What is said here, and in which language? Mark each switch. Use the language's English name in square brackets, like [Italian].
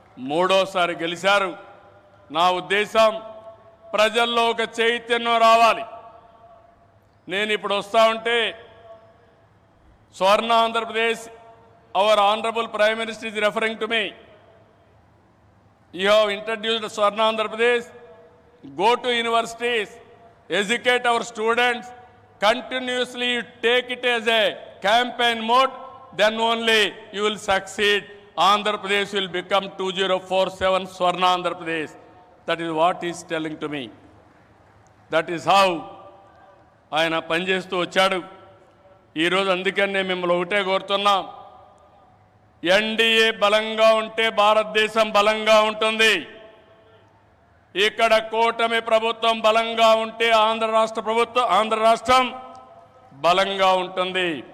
[Telugu] మూడోసారి గెలిచారు. నా ఉద్దేశం ప్రజల్లో ఒక చైతన్యం రావాలి. నేను ఇప్పుడు వస్తా ఉంటే [English] Swarna Andhra Pradesh, our honourable prime minister is referring to me. You have introduced Swarna Andhra Pradesh. Go to universities, educate our students, continuously take it as a campaign mode, then only you will succeed. Andhra Pradesh will become 2047 Swarna Andhra Pradesh. That is what he is telling to me. That is how [Telugu] ఆయన పనిచేస్తూ వచ్చాడు. ఈరోజు అందుకని నేను మిమ్మల్ని ఒకటే కోరుతున్నా, NDA బలంగా ఉంటే భారతదేశం బలంగా ఉంటుంది. ఇక్కడ కూటమి ప్రభుత్వం బలంగా ఉంటే ఆంధ్ర రాష్ట్రం బలంగా ఉంటుంది.